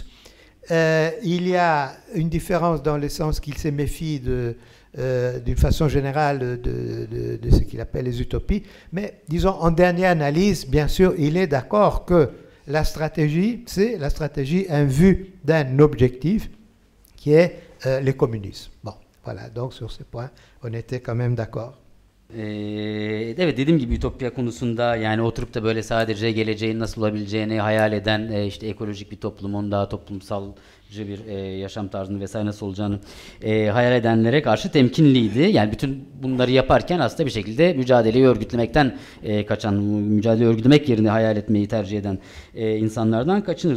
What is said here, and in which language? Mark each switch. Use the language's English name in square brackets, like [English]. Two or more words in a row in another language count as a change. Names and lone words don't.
[French] Il y a une différence dans le sens qu'il se méfie d'une façon générale de ce qu'il appelle les utopies. Mais disons, en dernière analyse, bien sûr, il est d'accord que la stratégie, c'est la stratégie en vue d'un objectif qui est le communisme. Bon, voilà, donc sur ce point, on était quand même d'accord. [Turkish] Evet, dediğim gibi ütopya konusunda yani oturup da böyle sadece geleceğin nasıl olabileceğini hayal eden işte ekolojik bir toplumun daha toplumsalcı bir yaşam tarzını vesaire nasıl olacağını hayal edenlere karşı temkinliydi. Yani bütün bunları yaparken aslında bir şekilde mücadeleyi örgütlemekten kaçan, mücadeleyi örgütlemek yerine hayal etmeyi tercih eden insanlardan kaçınırdı.